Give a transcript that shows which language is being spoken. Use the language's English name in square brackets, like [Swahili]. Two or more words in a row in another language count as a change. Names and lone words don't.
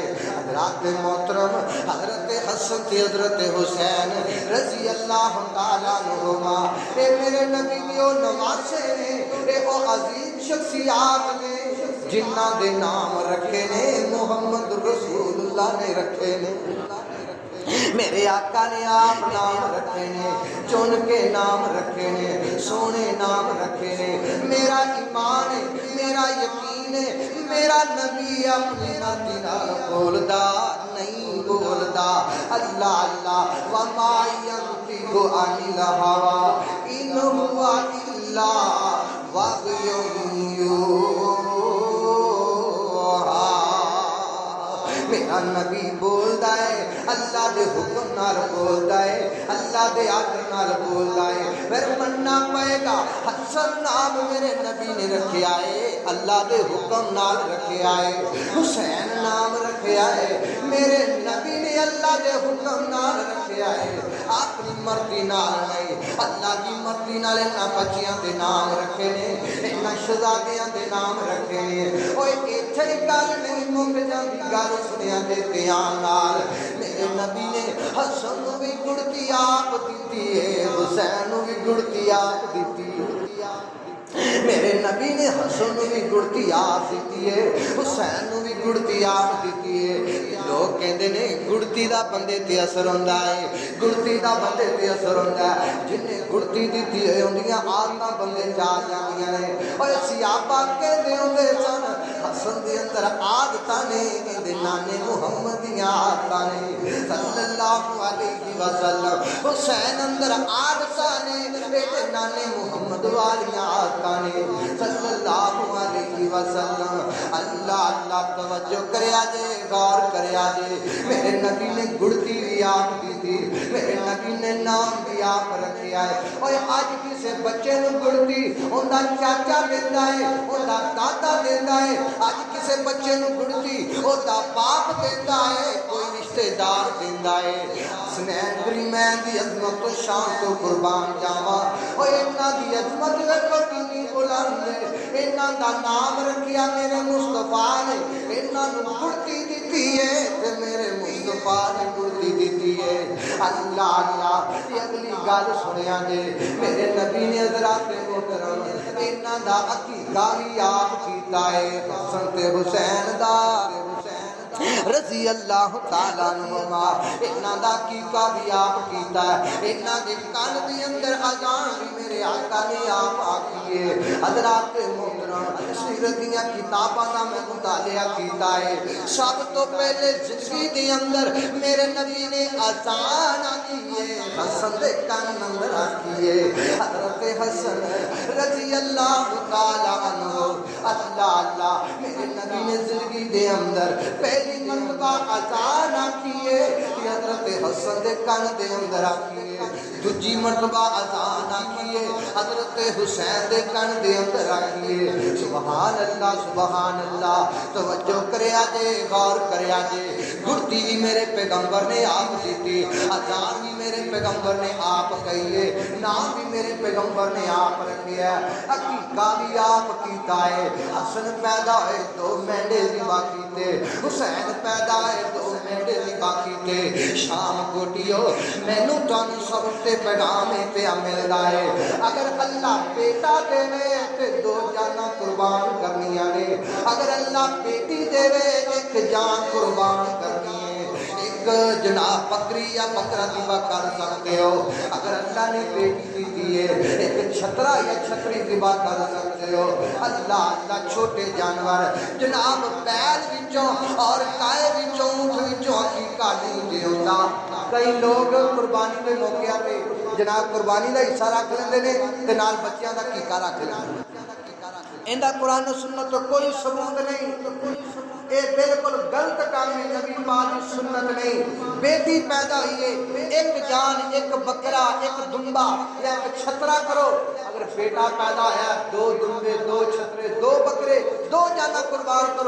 [Punjabi] حضرات محترم حضرت حسن تے حضرت حسین [Arabic] رضی اللہ تعالیٰ عنہما [Punjabi] اے میرے نبی دیو نواسے نے، اے او عظیم شخصیات نے جنہ دے نام رکھے نے محمد رسول اللہ نے رکھے نے۔ میرے آقا نے آپ نام رکھے نے، چن کے نام رکھے نے، سونے نام رکھے نے۔ میرا ایمان ہے، میرا یقین ہے، میرا نبی اپنی ناتی نال بولدا نہیں بولدا۔ اللہ اللہ [Arabic] وما ينطق عن الهوى إن هو إلا وحي يوحى۔ [Punjabi] میرا نبی بولدا ہے، اللہ دے حکم نال بولدا ہے، اللہ دے آرڈر نال بولدا ہے۔ پھر مننا پائے گا حسن نام میرے نبی نے رکھیا ہے، اللہ دے حکم نال رکھیا ہے۔ حسین نام رکھیا ہے، میرے نبی نے اللہ دے حکم نال رکھیا ہے، اپنی مرضی نال نہیں۔ اللہ کی مرضی نال انہاں بچیاں دے نام رکھے نے، انہاں شہزادیاں دے نام رکھے نے۔ اوے ایتھے گل نہیں مک جاندی، گل سنیا دے دھیان نال۔ میرے نبی نے حسن نو بھی گڑتی آپ دیتی ہے، حسین نو بھی گڑتی آپ دیتی ہے۔ میرے نبی نے حسن نو بھی گڑتی آپ دیتی ہے، حسین نو بھی گڑتی آپ دیتی ہے۔ لوگ کہندے نے گڑتی دا بندے تے اثر ہوندا ہے، گڑتی دا بندے تے اثر ہوندا ہے۔ جن نے گڑتی دیتی ہے ہوندیاں عادتاں بندے چا جاندیاں نے۔ اوے صحابہ کہندے ہوندے سن حسن دے اندر عادتاں نے، اندے نانے محمد دیاں عادتاں نے [Arabic] صلی اللہ علیہ وسلم۔ [Punjabi] حسین اندر عادتاں نے، اندے نانے محمد والیاں عادتاں نے [Arabic] صلی اللہ علیہ وسلم۔ [Punjabi] اللہ اللہ توجہ کریا جے، غور کریا جے۔ میرے نبی نے گڑتی بھی آپ دی تھی، میرے نبی نے نام بھی آپ رکھیا ہے۔ اور آج کسے بچے نو گڑتی اوندا چاچا دیندا ہے، اوندا دادا دیندا ہے۔ آج کسے بچے نو گڑتی اوندا باپ دیندا ہے، کوئی رشتہ دار دیندا ہے۔ حسنین گریمین دی عظمت و شان تو قربان جاواں، اور انہاں دی عظمت ویکھو کتنی بلند ہے۔ انہاں دا نام رکھیا میرے مصطفیٰ نے، انہاں نو گڑتی دیتی ہے تے میرے مصطفیٰ نے گڑتی دیتی ہے۔ اللہ اللہ یہ اگلی گل سنیا جے، میرے نبی نے حضرات محترم انہاں دا عقیقہ بھی آپ کیتا ہے، حسن تے حسین دا [Arabic] رضی اللہ تعالیٰ عنہما۔ [Punjabi] انہاں دا عقیقہ بھی آپ کیتا ہے، انہاں دے کان دے اندر اذان بھی میرے آقا نے آپ آکھی ہے۔ حضرات محترم سیرت دیاں کتاباں دا میں مطالعہ کیتا ہے، سب تو پہلے زندگی دے اندر میرے نبی نے اذان آکھی ہے، حسن دے کان اندر آکھی ہے۔ حضرت حسن [Arabic] رضی اللہ تعالیٰ عنہ، [Punjabi] اللہ اللہ میرے نبی نے زندگی دے اندر پہلی مرتبہ اذان آکھی ہے، حضرت حسن دے کان دے اندر آکھی ہے۔ دوجی مرتبہ اذان آکھی ہے، حضرت حسین دے کان دے اندر آکھی ہے۔ [Arabic] سبحان اللہ سبحان اللہ، [Punjabi] توجہ کریا جے، غور کریا جے۔ گڑتی بھی میرے پیغمبر نے آپ دیتی، اذان بھی میرے پیغمبر نے آپ کہی ہے، نام بھی میرے پیغمبر نے آپ رکھی ہے، عقیقہ بھی آپ کیتا ہے۔ حسن پیدا ہوئے تو مینڈے ذبح کیتے، حسین پیدا ہوئے تو مینڈے ذبح کیتے۔ شام کوٹیو مینوں تانوں سب تے پیغام پیا ملدا ہے، اگر اللہ بیٹا دے تے دو جاناں قربان کرنیاں نے، اگر اللہ بیٹی دے ایک جان قربان کرنی ہے۔ ایک جناب بکری یا بکرا ذبح کر سکتے ہو، اگر اللہ نے بیٹی دی ہے ایک چھترا یا چھتری ذبح کر سکتے ہو۔ اللہ اللہ چھوٹے جانور جناب بیل وچوں اور گائے وچوں اونٹ وچوں عقیقہ نہیں دے ہوندا۔ کئی لوگ قربانی دے موقع پہ جناب قربانی دا حصہ رکھ لیندے نے تے نال بچیاں دا عقیقہ رکھ لیندے نے۔ ایندا قرآن و سنت تو کوئی ثبوت نہیں، اے بالکل غلط کام ہے، نبی پاک کی سنت نہیں۔ بیٹی پیدا ہوئی ہے، ایک جان ایک بکرا ایک دمبا یا ایک چھترا کرو۔ اگر بیٹا پیدا ہے دو دمبے دو چھترے دو بکرے دو جانا قربان کرو۔